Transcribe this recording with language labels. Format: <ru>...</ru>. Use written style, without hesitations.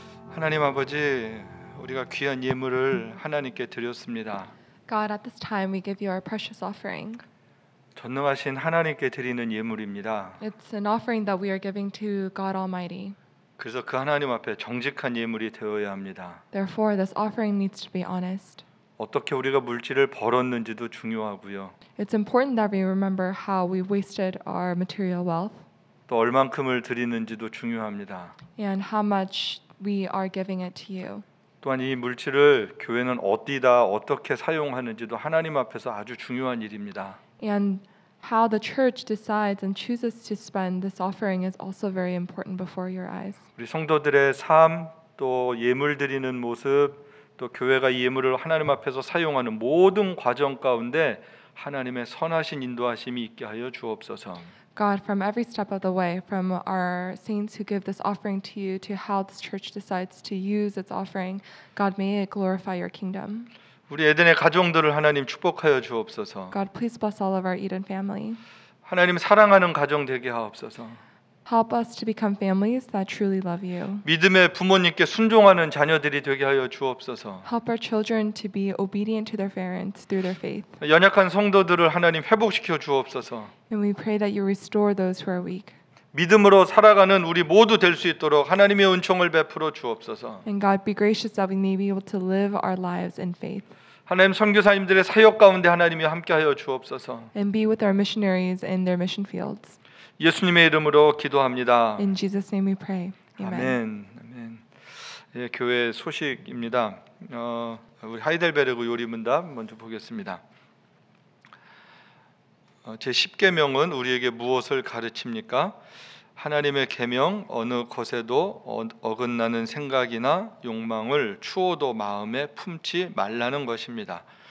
<ko>하나님 아버지, 우리가 귀한 예물을 하나님께 드렸습니다.</ko> <en>God, at this time we give you our precious offering.</en> <ko>전능하신 하나님께 드리는 예물입니다.</ko> <en>It's an offering that we are giving to God Almighty.</en> <ko>그래서 그 하나님 앞에 정직한 예물이 되어야 합니다.</ko> <en>Therefore, this offering needs to be honest.</en> <ko>어떻게 우리가 물질을 벌었는지도 중요하고요.</ko> <en>It's important that we remember how we wasted our material wealth</en> <ko>또 얼만큼을 드리는지도 중요합니다.</ko> <en>and how much we are giving it to you.</en> <ko>또한 이 물질을 교회는 어디다 어떻게 사용하는지도 하나님 앞에서 아주 중요한 일입니다.</ko> <en>And how the church decides and chooses to spend this offering is also very important before your eyes.</en> <ko>우리 성도들의 삶, 또 예물 드리는 모습, 또 교회가 이 예물을 하나님 앞에서 사용하는 모든 과정 가운데 하나님의 선하신 인도하심이 있게 하여 주옵소서.</ko> <en>God, from every step of the way, from our saints who give this offering to you to how this church decides to use its offering, God, may it glorify your kingdom.</en> <ko>우리 에덴의 가정들을 하나님 축복하여 주옵소서.</ko> <en>God, please bless all of our Eden family.</en> <ko>하나님 사랑하는 가정 되게 하옵소서.</ko> <en>Help us to become families that truly love you.</en> <ko>믿음의 부모님께 순종하는 자녀들이 되게 하여 주옵소서.</ko> <en>Help our children to be obedient to their parents through their faith.</en> <ko>연약한 성도들을 하나님 회복시켜 주옵소서.</ko> <en>And we pray that you restore those who are weak.</en> <ko>믿음으로 살아가는 우리 모두 될 수 있도록 하나님의 은총을 베풀어 주옵소서.</ko> <en>And God, be gracious that we may be able to live our lives in faith.</en> <ko>하나님 선교사님들의 사역 가운데 하나님이 함께하여 주옵소서.</ko> <en>And be with our missionaries in their mission fields.</en> <ko>예수님의 이름으로 기도합니다.</ko> <en>In Jesus' name we pray. Amen.</en> <ko>아멘. 아멘. 예, 교회 소식입니다. 우리 하이델베르그 요리문답 먼저 보겠습니다. 제 10계명은 우리에게 무엇을 가르칩니까? 하나님의 계명 어느 것에도 어긋나는 생각이나 욕망을 추호도 마음에 품지 말라는 것입니다.</ko>